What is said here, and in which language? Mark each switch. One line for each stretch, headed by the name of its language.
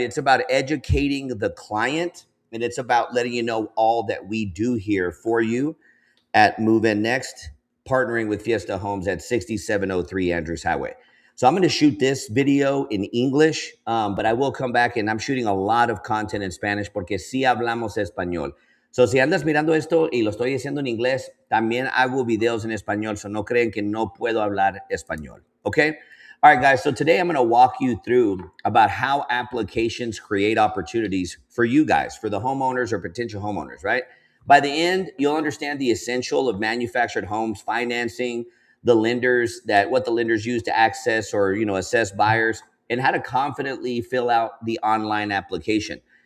English: It's about educating the client, and it's about letting you know all that we do here for you at Move In Next, partnering with Fiesta Homes at 6703 Andrews Highway. So I'm going to shoot this video in English, but I will come back and I'm shooting a lot of content in Spanish
Spanish: porque sí hablamos español. So si andas mirando esto y lo estoy diciendo en inglés, también hago videos en español, so no creen que no puedo hablar español, okay?
English: All right, guys, so today I'm going to walk you through about how applications create opportunities for you guys, for the homeowners or potential homeowners, right? By the end, you'll understand the essential of manufactured homes financing, the lenders what the lenders use to access or, assess buyers, and how to confidently fill out the online application.